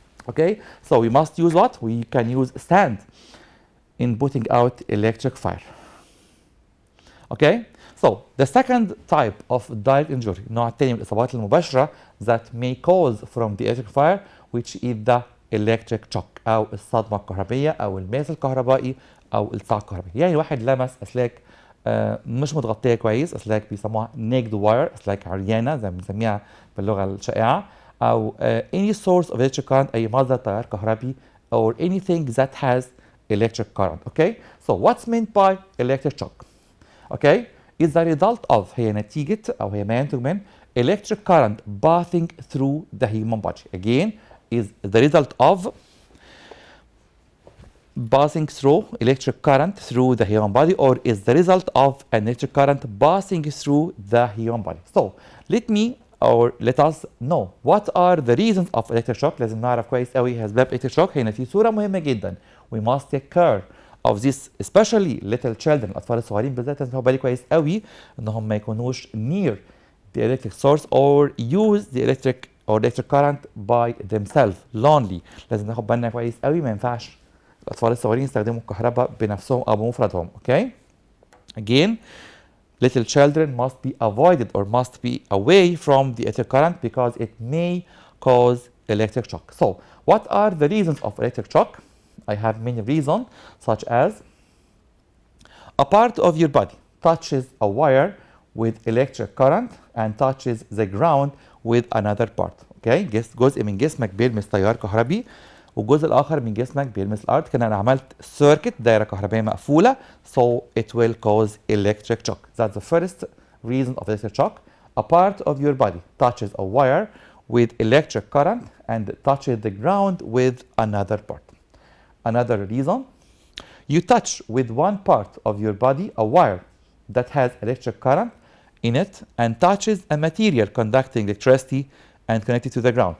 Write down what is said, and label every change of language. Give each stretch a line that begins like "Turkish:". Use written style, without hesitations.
English: Okay, so we must use what? We can use sand in putting out electric fire. Okay, so the second type of direct injury,
Arabic: النوع الثاني من الإصابات المباشرة
English: that may cause from the electric fire, which is the electric shock
Arabic: أو الصدمة الكهربية أو الماس الكهربائي أو الصاع الكهربائي. يعني واحد لمس أسلاك مش متغطية كويس, أسلاك بيسموها naked wire, أسلاك عريانة زي ما بنسميها باللغة الشائعة, أو
English: any source of electric current,
Arabic: أي مصدر تيار كهربي,
English: or anything that has electric current. Okay, so what's meant by electric shock? Okay, is the result of,
Arabic: هي نتيجة أو هي ما ينتج من
English: electric current passing through the human body. Again, is the result of passing through electric current through the human body, or is the result of an electric current passing through the human body. So let us know what are the reasons of electric shock.
Arabic: لازم نعرف كويس قوي أسباب electric shock. هنا في صورة مهمة جدا.
English: We must take care of this, especially little children,
Arabic: الأطفال الصغيرين بالذات. لازم ناخد بالي كويس قوي إنهم ما يكونوش
English: near the electric source or use the electric current by themselves lonely.
Arabic: لازم ناخد بالنا كويس قوي, ما ينفعش الأطفال الصغيرين يستخدموا الكهرباء بنفسهم أو بمفردهم.
English: Okay? Again, little children must be avoided or must be away from the electric current because it may cause electric shock. So, what are the reasons of electric shock? I have many reasons, such as a part of your body touches a wire with electric current and touches the ground with another part. Okay?
Arabic: جزء من جسمك بيلمس تيار كهربي والجزء الآخر من جسمك بيلمس الأرض. كده أنا عملت circuit, دايرة كهربائية مقفولة,
English: so it will cause electric shock. That's the first reason of electric shock. A part of your body touches a wire with electric current and touches the ground with another part. Another reason, you touch with one part of your body a wire that has electric current in it and touches a material conducting electricity and connected to the ground.